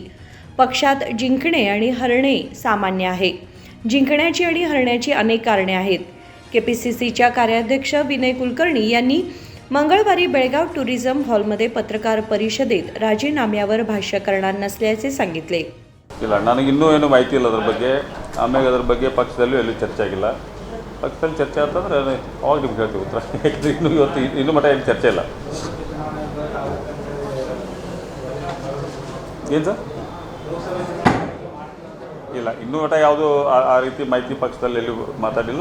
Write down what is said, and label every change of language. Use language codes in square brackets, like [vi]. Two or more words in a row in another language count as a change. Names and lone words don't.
[mr] पक्षात जिंकणे आणि हरणे सामान्य आहे. जिंकण्याची आणि हरण्याची अनेक कारणे आहेत. KPCCच्या कार्याध्यक्ष विनय कुलकर्णी यांनी मंगळवारी बेळगाव टुरिझम हॉलमध्ये पत्रकार परिषदेत राजीनाम्यावर भाष्य करणार नसल्याचे सांगितले. [kn] ಇಲ್ಲ ನನಗಿನ್ನೂ ಏನು ಮಾಹಿತಿ ಇಲ್ಲ ಅದ್ರ ಬಗ್ಗೆ. ಆಮೇಲೆ ಅದ್ರ ಬಗ್ಗೆ ಪಕ್ಷದಲ್ಲೂ ಎಲ್ಲೂ ಚರ್ಚೆ ಆಗಿಲ್ಲ. ಪಕ್ಷದಲ್ಲಿ ಚರ್ಚೆ ಅಂತಂದರೆ ಅವಾಗ ನಿಮ್ಗೆ ಹೇಳ್ತೀವಿ ಉತ್ತರ. ಯಾಕಂದರೆ ಇನ್ನೂ ಮಟ್ಟ ಏನು ಚರ್ಚೆ ಇಲ್ಲ. ಏನು ಸರ್? ಇಲ್ಲ ಇನ್ನೂ ಮಟ್ಟ ಯಾವುದು ಆ ರೀತಿ ಮಾಹಿತಿ ಪಕ್ಷದಲ್ಲಿ ಎಲ್ಲೂ ಮಾತಾಡಿಲ್ಲ.